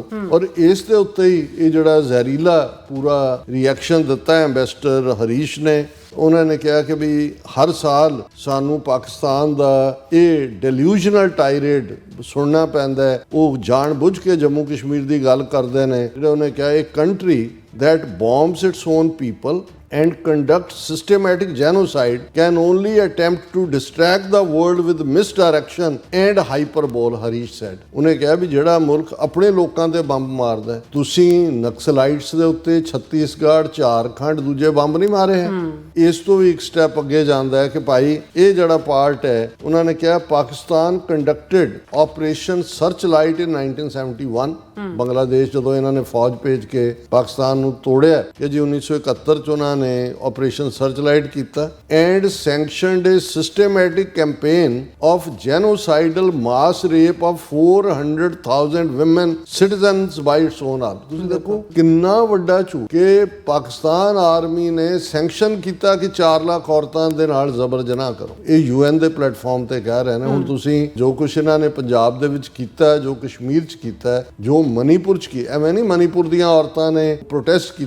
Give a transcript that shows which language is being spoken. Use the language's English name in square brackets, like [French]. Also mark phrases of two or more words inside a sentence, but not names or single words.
[Punjabi] ਔਰ ਇਸ ਦੇ ਉੱਤੇ ਹੀ ਇਹ ਜਿਹੜਾ ਜ਼ਹਿਰੀਲਾ ਪੂਰਾ ਰਿਐਕਸ਼ਨ ਦਿੱਤਾ ਐਂਬੈਸਡਰ ਹਰੀਸ਼ ਨੇ। ਉਹਨਾਂ ਨੇ ਕਿਹਾ ਕਿ ਵੀ ਹਰ ਸਾਲ ਸਾਨੂੰ ਪਾਕਿਸਤਾਨ ਦਾ ਇਹ [English] delusional tirade [Punjabi] ਸੁਣਨਾ ਪੈਂਦਾ ਹੈ, ਉਹ ਜਾਣ ਬੁੱਝ ਕੇ ਜੰਮੂ ਕਸ਼ਮੀਰ ਦੀ ਗੱਲ ਕਰਦੇ ਨੇ। ਜਿਹੜਾ ਉਹਨੇ ਕਿਹਾ ਇਹ ਕੰਟਰੀ [English] that bombs its own people and conducts systematic genocide can only attempt to distract the world with misdirection and hyperbole, Harish said. [Punjabi] ਉਹਨੇ ਕਿਹਾ ਵੀ ਜਿਹੜਾ ਮੁਲਕ ਆਪਣੇ ਲੋਕਾਂ ਤੇ ਬੰਬ ਮਾਰਦਾ ਹੈ, ਤੁਸੀਂ ਨਕਸਲਾਈਟਸ ਦੇ ਉੱਤੇ ਛੱਤੀਸਗੜ੍ਹ, ਝਾਰਖੰਡ ਦੂਜੇ ਬੰਬ ਨਹੀਂ ਮਾਰੇ ਹੈ। ਇਸ ਤੋਂ ਵੀ ਇੱਕ ਸਟੈਪ ਅੱਗੇ ਜਾਂਦਾ ਹੈ ਕਿ ਭਾਈ ਇਹ ਜਿਹੜਾ ਪਾਰਟ ਹੈ, ਉਹਨਾਂ ਨੇ ਕਿਹਾ [English] Pakistan conducted Operation Search Light in 1971, [Punjabi] ਬੰਗਲਾਦੇਸ਼ ਜਦੋਂ ਇਹਨਾਂ ਨੇ ਫੌਜ ਭੇਜ ਕੇ ਪਾਕਿਸਤਾਨ ਨੂੰ ਤੋੜਿਆ ਕਿ ਜੀ 1971 ਚ ਉਹਨਾਂ ਨੇ ਆਪਰੇਸ਼ਨ ਸਰਚ ਲਾਈਟ ਕੀਤਾ, [English] and sanctioned a systematic campaign of genocidal mass rape of 400,000 women citizens by its own arm। [Punjabi] ਤੁਸੀਂ ਦੇਖੋ ਕਿੰਨਾ ਵੱਡਾ ਝੂਠ ਕਿ ਪਾਕਿਸਤਾਨ ਆਰਮੀ ਨੇ ਸੈਂਕਸ਼ਨ ਕੀਤਾ ਕਿ 4 ਲੱਖ ਔਰਤਾਂ ਦੇ ਨਾਲ ਜ਼ਬਰ ਜਨਾਹ ਕਰੋ। ਇਹ UN ਦੇ ਪਲੇਟਫਾਰਮ ਤੇ ਕਹਿ ਰਹੇ ਨੇ। ਹੁਣ ਤੁਸੀਂ ਜੋ ਕੁਛ ਇਹਨਾਂ ਨੇ ਪੰਜਾਬ ਦੇ ਵਿੱਚ ਕੀਤਾ, ਜੋ ਕਸ਼ਮੀਰ 'ਚ ਕੀਤਾ, ਜੋ ਮਨੀਪੁਰ 'ਚ ਕੀ, ਐਵੇਂ ਨਹੀਂ ਮਨੀਪੁਰ ਦੀਆਂ ਔਰਤਾਂ ਨੇ ਪ੍ਰੋਟੈਸਟ ਕੀਤਾ।